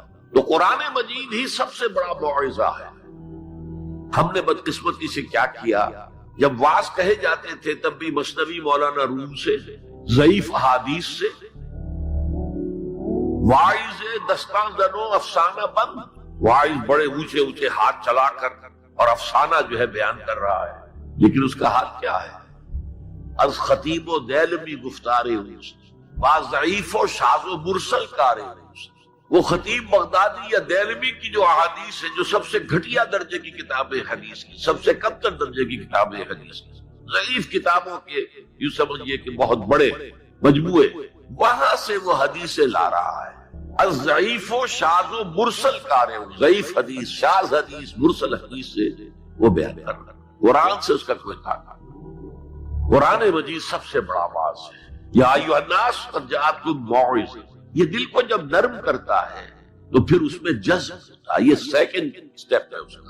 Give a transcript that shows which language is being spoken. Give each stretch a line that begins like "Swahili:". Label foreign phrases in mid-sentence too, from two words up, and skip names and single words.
Urdu: تو قرآن مجید ہی سب سے بڑا موعظہ ہے. ہم نے بدقسمتی سے کیا کیا، جب واعظ کہے جاتے تھے تب بھی مثنوی مولانا روم سے، ضعیف احادیث سے،
Persian: واعظ دستان زنو افسانہ بند.
Urdu: واعظ بڑے اونچے اونچے ہاتھ چلا کر اور افسانہ جو ہے بیان کر رہا ہے، لیکن اس کا ہاتھ کیا ہے؟
Persian: از خطیب و دیلمی گفتار اوست، با ضعیف و شاذ و مرسل کار اوست.
Urdu: وہ خطیب بغدادی یا دیلمی کی جو احادیث ہے، جو سب سے گھٹیا درجے کی کتاب حدیث کی، سب سے کم تر درجے کی کتاب حدیث کی، ضعیف کتابوں کے یوں سمجھئے کہ بہت بڑے مجموعے، وہاں سے وہ حدیثیں لا رہا ہے.
Persian: الضعیف و شاذ و مرسل کار اوست،
Urdu: ضعیف حدیث، شاذ حدیث، مرسل حدیث سے وہ بیان کر رہا ہے. قرآن سے اس کا کوئی تعلق. قرآن مجید سب سے بڑا واعظ ہے.
Arabic: یا ایھا الناس قد جاءتکم موعظہ.
Urdu: یہ دل کو جب نرم کرتا ہے تو پھر اس میں جذب ہوتا ہے. یہ
English: second step
Urdu: ہے اس کا.